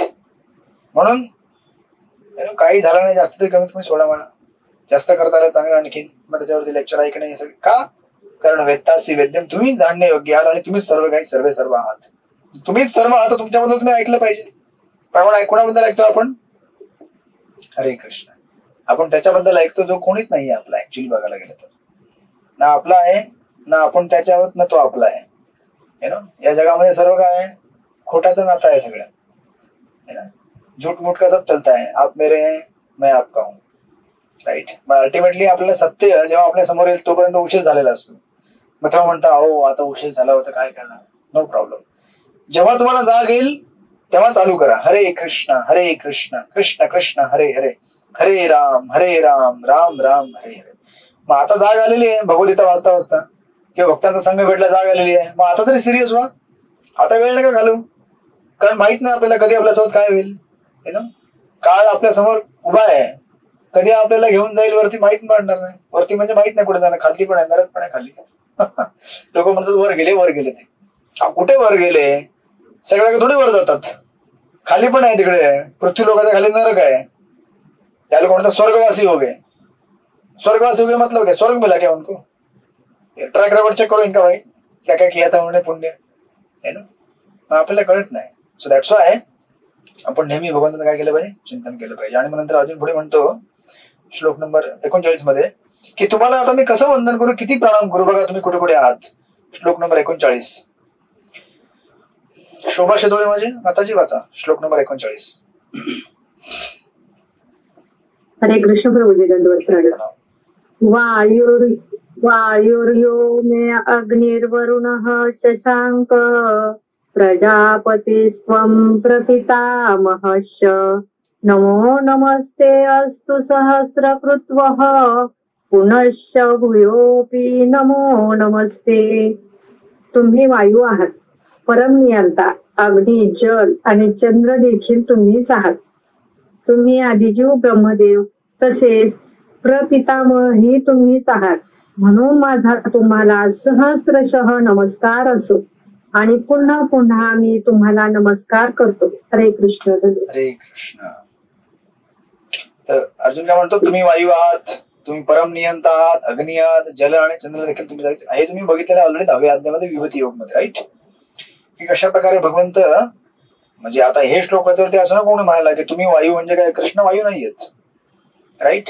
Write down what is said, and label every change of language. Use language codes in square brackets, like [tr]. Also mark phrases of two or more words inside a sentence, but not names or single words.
[mr] म्हणून काही झालं नाही जास्त तरी कमीत कमी 16 म्हणा. जास्त करता आलं चांगलं आणखीन. मग त्याच्यावरती लेक्चर ऐकणे हे सगळं का? कारण [sa] वेत्तासी वेद्यम, [mr] तुम्ही जाणणे योग्य आहात आणि तुम्हीच सर्व काही सर्व आहात. तुम्हीच सर्व आहात. तुमच्याबद्दल तुम्ही ऐकलं पाहिजे. पण कोणाबद्दल ऐकतो आपण? [sa] हरे कृष्ण. [mr] आपण त्याच्याबद्दल ऐकतो जो कोणीच नाहीये आपला. ऍक्च्युअली बघायला गेलं तर ना आपला आहे ना आपण त्याच्यावर, ना तो आपला आहे. या जगामध्ये सर्व काय आहे? खोटाचं नातं आहे सगळं. [hi] झूठ मूठ का सब चलता है, आप मेरे हैं मैं आपका हूं. [mr] राईट. पण अल्टिमेटली आपल्याला सत्य जेव्हा आपल्या समोर येईल तोपर्यंत उशीर झालेला असतो. मग तेव्हा म्हणता अहो आता उशीर झाला होता काय करणार? [en] no problem. [mr] जेव्हा तुम्हाला जाग येईल तेव्हा चालू करा [sa] हरे कृष्ण कृष्ण कृष्ण हरे हरे, [mr] हरे राम राम राम हरे हरे. मग आता जाग आलेली आहे भगवद्गीता वाचता वाचता किंवा भक्तांचा संघ भेटला, जाग आलेली आहे. मग आता तरी सिरियस व्हा. आता वेळ नका घालू. कारण माहित नाही आपल्याला कधी आपल्यासोबत काय होईल. काळ आपल्या समोर उभा आहे. कधी आपल्याला घेऊन जाईल वरती माहित पडणार नाही. वरती म्हणजे माहित नाही कुठे जाणार. खालती पण आहे, नरक पण आहे खाली. लोक म्हणतात वर गेले ते. कुठे वर गेले? सगळ्या थोडे वर जातात. खाली पण आहे तिकडे. पृथ्वी लोकांच्या खाली नरक आहे. त्याला कोणता [hi] स्वर्गवासी हो गए. स्वर्गवासी हो गए मतलब क्या? स्वर्ग मिला क्या उनको? ट्रॅक रेकॉर्ड चेक करो इनका भाई, क्या क्या किया था उन्होंने पुण्य. है ना. [mr] आपल्याला कळत नाही. [en] so that's why [mr] आपण नेहमी भगवंताचं काय केलं पाहिजे? चिंतन केलं पाहिजे. आणि मग नंतर अजून पुढे म्हणतो श्लोक नंबर 39 मध्ये की तुम्हाला आता मी कसं वंदन करू, किती प्रणाम करू? बघा तुम्ही कुठे कुठे आहात. श्लोक नंबर 39. शोभा शेदोळे माझी माताजी वाचा श्लोक नंबर 39. [sa] हरे कृष्ण [mr] प्रभुजी. दंडवत. [sa] वायुर्यो मे अग्निर्वरुणः शशांक प्रजापतिस्त्वं प्रपितामहश्च नमो नमस्ते अस्तु सहस्रकृत्वः पुनश्च भूयोऽपि नमो नमस्ते. [mr] तुम्ही वायू आहात, परमनियंता, अग्नी, जल आणि चंद्र देखील तुम्हीच आहात. तुम्ही आदिजीव ब्रह्मदेव तसेच प्रपितामह ही तुम्हीच आहात. म्हणून माझा तुम्हाला सहस्रशः नमस्कार असो आणि पुन्हा पुन्हा मी तुम्हाला नमस्कार करतो. [sa] हरे कृष्ण. हरे कृष्ण. [mr] तर अर्जुन काय म्हणतो, तुम्ही वायू आहात, तुम्ही परम नियंता आहात, अग्नी आहात, जल आणि चंद्र देखील तुम्ही हे तुम्ही बघितलेलं ऑलरेडी 10व्या अध्यायामध्ये विभूती योग मध्ये, राईट? की कशा प्रकारे भगवंत, म्हणजे आता हे श्लोक होते असं कोणी म्हणायला की तुम्ही वायू म्हणजे काय, कृष्ण वायू नाहीयेत, राईट?